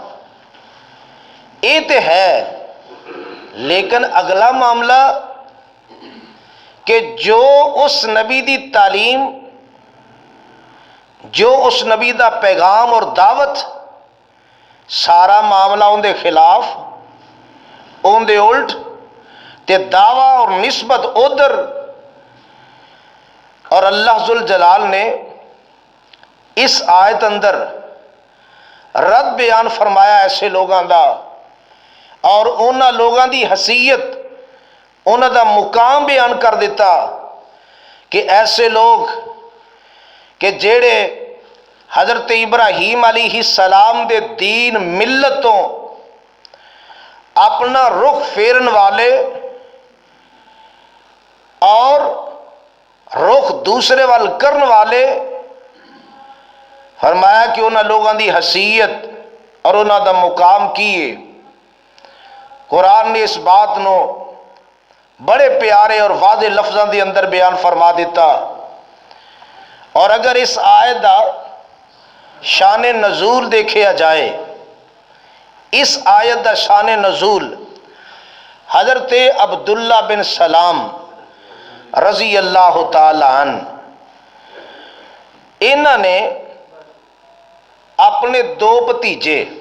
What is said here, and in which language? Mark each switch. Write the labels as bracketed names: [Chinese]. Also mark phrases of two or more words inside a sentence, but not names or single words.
[Punjabi] یہ تو ہے، لیکن اگلا معاملہ کہ جو اس نبی دی تعلیم، جو اس نبی دا پیغام اور دعوت، سارا معاملہ ان دے خلاف، ان دے الٹ، تے دعویٰ اور نسبت ادھر۔ اور اللہ ذوالجلال نے اس آیت اندر رد بیان فرمایا ایسے لوگاں دا، اور انہاں لوگاں دی حیثیت، انہاں دا مقام بیان کر دیتا کہ ایسے لوگ کہ جیڑے حضرت ابراہیم علیہ السلام دے دین ملتوں اپنا رخ پھیرن والے اور رخ دوسرے وال کرن والے، فرمایا کہ انہاں لوگاں دی حیثیت اور انہاں دا مقام کیے۔ قرآن نے اس بات نو بڑے پیارے اور واضح لفظوں کے اندر بیان فرما دیتا. اور اگر اس آیت دا شان نزول دیکھا جائے، اس آیت دا شان نزول حضرت عبداللہ بن سلام رضی اللہ تعالی عنہ، انہوں نے اپنے دو بھتیجے،